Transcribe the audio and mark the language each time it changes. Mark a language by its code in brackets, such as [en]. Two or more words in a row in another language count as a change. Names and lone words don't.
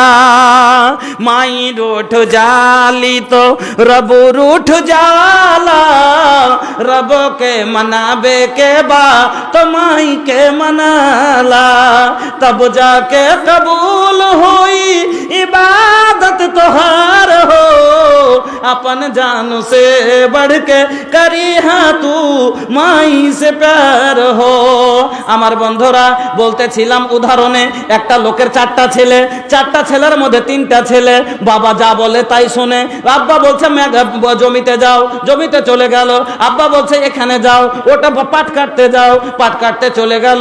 [bho] माई रूठ जाली तो रबो रूठ जाला, रबो के मनावे के बा तो माई के मनाला। तब जाके कबूल हुई इबादत तोहार हो, अपन जान से बढ़ के करी हाँ तू माई से प्यार हो। [bn] আমার বন্ধুরা বলতেছিলাম উদাহরণে, একটা লোকের 4টা ছেলে, 4টা ছেলের মধ্যে 3টা ছেলে বাবা যা বলে তাই শোনে। আব্বা বলছে জমিতে যাও, জমিতে চলে গেল। আব্বা বলছে এখানে যাও, ওটা পাট কাটতে যাও, পাট কাটতে চলে গেল।